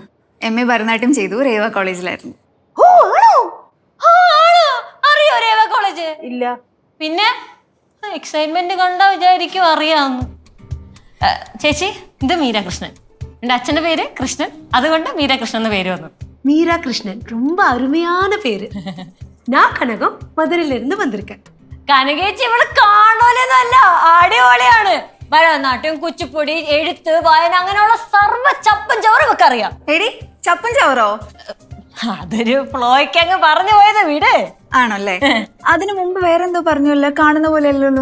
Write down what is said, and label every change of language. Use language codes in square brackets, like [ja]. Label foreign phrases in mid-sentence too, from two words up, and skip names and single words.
[ml] MA ഭരതനാട്യം ചെയ്തു. രേവ കോളേജിലായിരുന്നു. ഓ ആണോ? അറിയോ രേവ കോളേജ്? ഇല്ല. പിന്നെ എക്സൈറ്റ്മെന്റ് കണ്ടാ വിചാരിക്കും അറിയാവുന്നു. ചേച്ചി, ഇത് മീരാകൃഷ്ണൻ. എന്റെ അച്ഛന്റെ പേര് കൃഷ്ണൻ, അതുകൊണ്ട് മീരാകൃഷ്ണൻ എന്ന പേര് വന്നു. [ta] மீரா கிருஷ்ணன் ரொம்ப அருமையான பேரு. நான் கனகம் மதுரையில இருந்து வந்திருக்கேன். [ml] കനകേച്ചി ഇവള് കാണൂലെന്നല്ല, അടിപൊളിയാണ്. ഭരതനാട്യം, കുച്ചിപ്പുടി, എഴുത്ത്, വായന, അങ്ങനെയുള്ള സർവ്വ ചപ്പും ചവറും ഒക്കെ അറിയാം. എടി ചപ്പൻ ചവറോ? അതൊരു ഫ്ലോയ്ക്ക് അങ്ങ് പറഞ്ഞു പോയത് വീട്. ആണല്ലേ? അതിനു മുമ്പ് വേറെന്തോ പറഞ്ഞല്ലോ, കാണുന്ന പോലെ അല്ലല്ലോ.